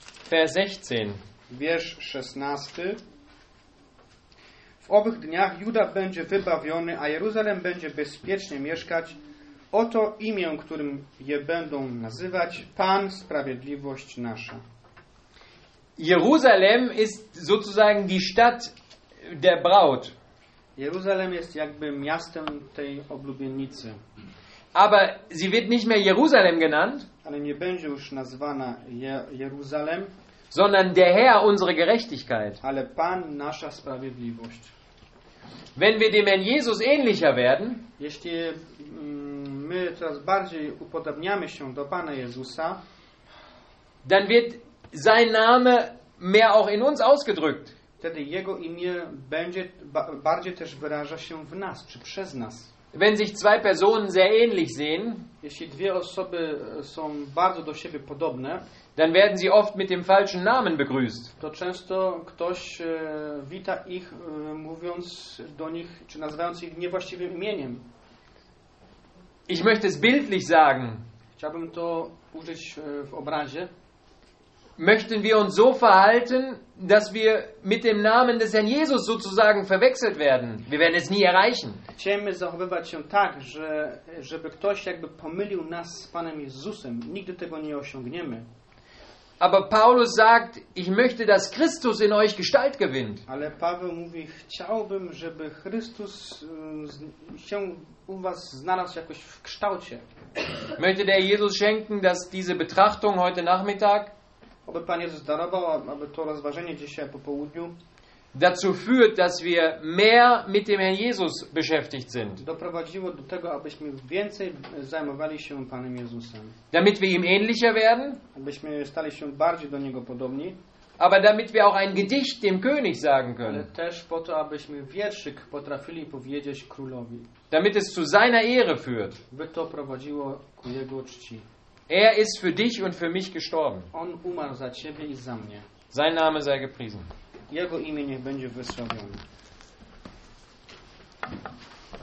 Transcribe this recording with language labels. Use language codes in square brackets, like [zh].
[de] Vers 16. [pl] Wiersz 16. W owych dniach Juda będzie wybawiony, a Jeruzalem będzie bezpiecznie mieszkać. Oto imię, którym je będą nazywać, Pan Sprawiedliwość Nasza. [de] Jeruzalem ist sozusagen die Stadt der Braut. [pl] Jeruzalem jest jakby miastem tej oblubienicy. [de] Aber sie wird nicht mehr Jerusalem genannt, [pl] ale nie będzie już nazwana Jeruzalem, [de] sondern der Herr unsere Gerechtigkeit. [pl] Ale Pan nasza sprawiedliwość. [de] Wenn wir dem Herrn Jesus ähnlicher werden, [pl] jeśli my coraz bardziej upodabniamy się do Pana Jezusa, [de] dann wird sein Name mehr auch in uns ausgedrückt. [pl] Wtedy jego imię będzie bardziej też wyraża się w nas, czy przez nas. [de] Wenn sich zwei Personen sehr ähnlich sehen, [pl] jeśli dwie osoby są bardzo do siebie podobne, [de] dann werden sie oft mit dem falschen Namen begrüßt. [pl] To często ktoś wita ich, mówiąc do nich, czy nazywając ich niewłaściwym imieniem. [de] Ich möchte es bildlich sagen. [pl] Chciałbym to użyć w obrazie. [de] Möchten wir uns so verhalten, dass wir mit dem Namen des Herrn Jesus sozusagen verwechselt werden? Wir werden es nie erreichen. [pl] Chcemy zachowywać się tak, żeby ktoś jakby pomylił nas z Panem Jezusem. Nigdy tego nie osiągniemy. [de] Aber Paulus sagt, ich möchte, dass Christus in euch Gestalt gewinnt. [pl] Ale Paweł mówi, chciałbym, żeby Chrystus się u was znalazł jakoś w kształcie. [de] Möchte der Jesus schenken, dass diese Betrachtung heute Nachmittag, [pl] aby Pan Jezus darował, aby to rozważenie dzisiaj po południu [de] dazu führt, dass wir mehr mit dem Herrn Jesus beschäftigt sind. [pl] Doprowadziło do tego, abyśmy więcej zajmowali się Panem Jezusem. [de] Damit wir ihm ähnlicher werden. [pl] Abyśmy stali się bardziej do Niego podobni. [de] Aber damit wir auch ein Gedicht dem König sagen können. [pl] Ale też po to, abyśmy wierszyk potrafili powiedzieć królowi. [de] Damit es zu seiner Ehre führt. [pl] By to prowadziło ku Jego czci. [de] Er ist für dich und für mich gestorben. [pl] On umarł za ciebie i za mnie. [de] Sein Name sei gepriesen. [pl] Jego imię niech będzie wysławione.